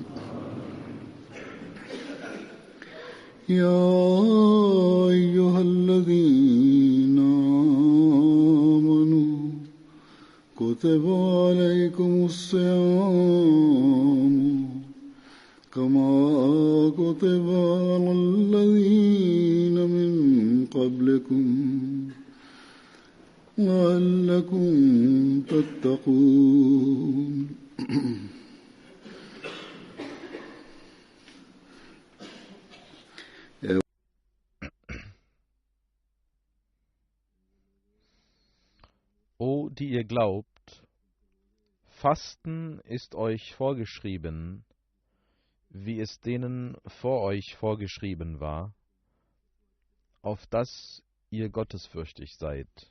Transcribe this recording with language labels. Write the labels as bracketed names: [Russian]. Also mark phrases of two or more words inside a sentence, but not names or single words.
[Arabic] يا أيها الذين آمنوا كتب عليكم الصيام كما كتب على الذين من قبلكم لعلكم تتقون. [German] O, die ihr glaubt, Fasten ist euch vorgeschrieben, wie es denen vor euch vorgeschrieben war, auf dass ihr gottesfürchtig seid.